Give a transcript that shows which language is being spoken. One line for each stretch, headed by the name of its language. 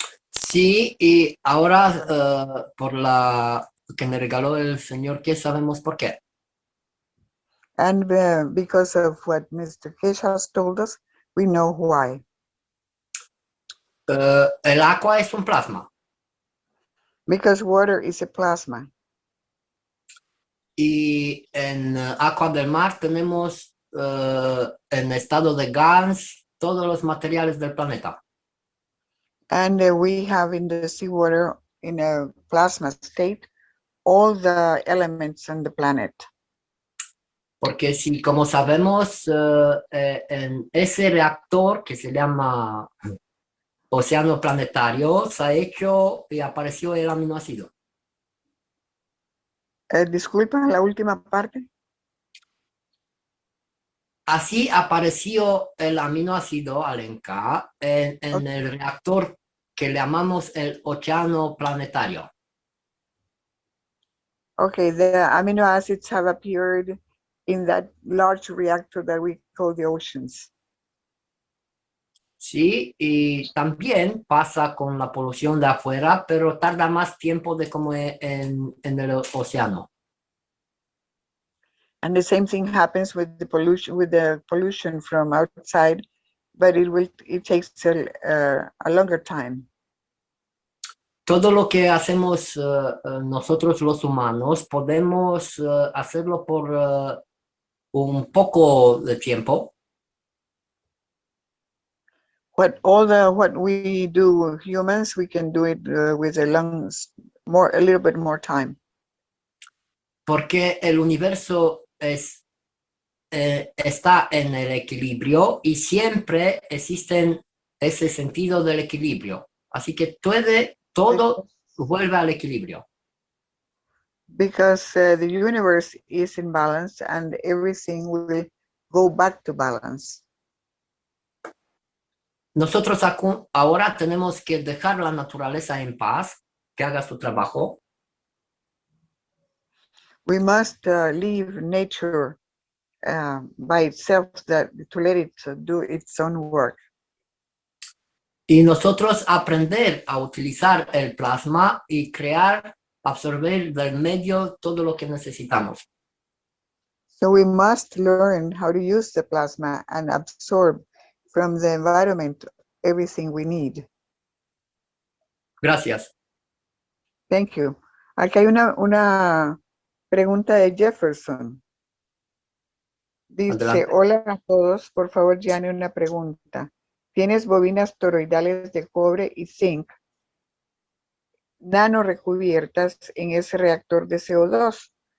Spanish: Sí, y ahora por la que me regaló el señor, ¿qué sabemos por qué?
English: And because of what Mr. Kish has told us, we know why.
Spanish: El agua es un plasma.
English: Because water is a plasma.
Spanish: Y en agua del mar tenemos en estado de gas todos los materiales del planeta.
English: And we have in the seawater, in a plasma state, all the elements on the planet.
Spanish: Porque si, como sabemos, en ese reactor que se llama océano planetario, se ha hecho y apareció el aminoácido. Disculpa, la última parte. Así apareció el aminoácido Alenka en el reactor que le llamamos el océano planetario.
English: Okay, the amino acids have appeared in that large reactor that we call the oceans.
Spanish: Sí, y también pasa con la polución de afuera, pero tarda más tiempo de como en el océano.
English: And the same thing happens with the pollution from outside, but it takes a longer time.
Spanish: Todo lo que hacemos nosotros los humanos podemos hacerlo por un poco de tiempo.
English: What we do humans, we can do it with a little bit more time.
Spanish: Porque el universo está en el equilibrio y siempre existe ese sentido del equilibrio. Así que todo vuelve al equilibrio.
English: Because the universe is in balance and everything will go back to balance.
Spanish: Nosotros ahora tenemos que dejar la naturaleza en paz, que haga su trabajo.
English: We must leave nature by itself to let it do its own work.
Spanish: Y nosotros aprender a utilizar el plasma y crear, absorber del medio todo lo que necesitamos.
English: So we must learn how to use the plasma and absorb from the environment everything we need.
Spanish: Gracias.
English: Thank you.
Spanish: Aquí hay una pregunta de Jefferson. Dice, Adelante. hola a todos, por favor, Gianni, una pregunta. tienes bobinas toroidales de cobre y zinc nano recubiertas en ese reactor de CO2.